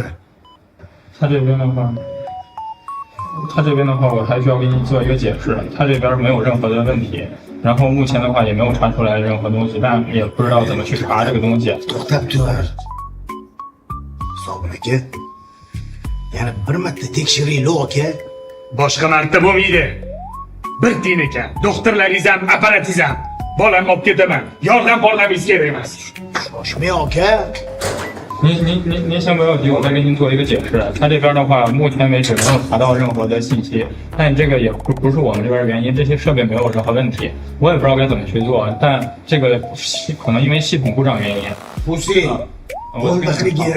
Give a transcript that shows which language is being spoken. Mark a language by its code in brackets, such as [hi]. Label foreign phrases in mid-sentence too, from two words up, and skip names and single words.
[zh] 他这边的话，我还需要给你做一个解释。他这边没有任何的问题，然后目前的话也没有查出来任何东西，但也不知道怎么去查这个东西。 [uz] To'xtab tur. Sobir aka. Yana bir marta tekshiraylik aka. Boshqa marta bo'lmaydi. Bir tiyin ekan. Doktorlaringiz ham, apparatingiz ham. Bolamni olib ketaman. Yordam bordingiz kerak emas. Shoshmang aka. [zh] 您先不要急，我再给您做一个解释。他这边的话，目前为止没有查到任何的信息，但这个也不是我们这边的原因，这些设备没有任何问题，我也不知道该怎么去做，但这个可能因为系统故障原因。 [uz] Husayn, o'ldiqligim.